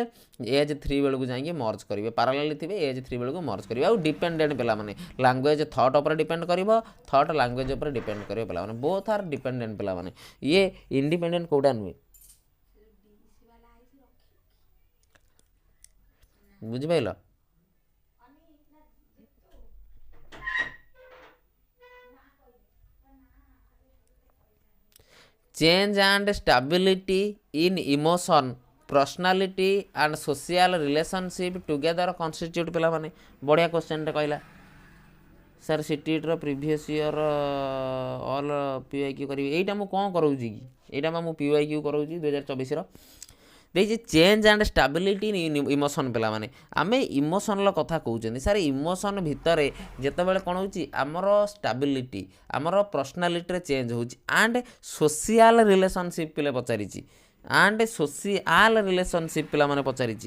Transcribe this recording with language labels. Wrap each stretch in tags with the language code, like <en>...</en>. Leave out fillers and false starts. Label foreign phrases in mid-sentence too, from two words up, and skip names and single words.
<or>ଏଜ୍ 3 ବେଳକୁ ଯାଇକି ମର୍ଜ କରିବେ, ପାରାଲାଲି ଥିବେ, ଏଜ୍ 3 ବେଳକୁ ମର୍ଜ କରିବେ। ଆଉ ଡିପେଣ୍ଡେଣ୍ଟ ପିଲାମାନେ, ଲାଙ୍ଗୁଏଜ୍ ଥଟ୍ ଉପରେ ଡିପେଣ୍ଡ କରିବ, ଥଟ୍ ଲାଙ୍ଗୁଏଜ୍ ଉପରେ ଡିପେଣ୍ଡ କରିବ।</or> <en>ପିଲାମାନେ both are dependent.</en> <or>ପିଲାମାନେ ଇଏ ଇଣ୍ଡିପେଣ୍ଡେଣ୍ଟ କେଉଁଟା ନୁହେଁ, ବୁଝିପାରିଲ?</or> <en>Change and stability in emotion, personality and social relationship together constitute।</en> <or>ପିଲାମାନେ ବଢ଼ିଆ କ୍ୱେଶ୍ଚନଟେ କହିଲା ସାର୍, ସିଟିର</or> <en>previous year all</en> <or>PYQ କରିବି। ଏଇଟା ମୁଁ କ'ଣ କରାଉଛି କି, ଏଇଟା ମୁଁ PYQ କରାଉଛି 2024ର।</or> <en>ଦେଇଛି change and stability in emotion.</en> <or>ପିଲାମାନେ ଆମେ ଇମୋସନ୍ର କଥା କହୁଛନ୍ତି ସାର୍, ଇମୋସନ୍ ଭିତରେ ଯେତେବେଳେ କ'ଣ ହେଉଛି, ଆମର ଷ୍ଟାବିଲିଟି, ଆମର ପର୍ସନାଲିଟିରେ ଚେଞ୍ଜ ହେଉଛି,</or> <en>and social relationship</en> <or>ପିଲା ପଚାରିଛି,</or> <en>and social relationship</en> <or>ପିଲାମାନେ ପଚାରିଛି।</or>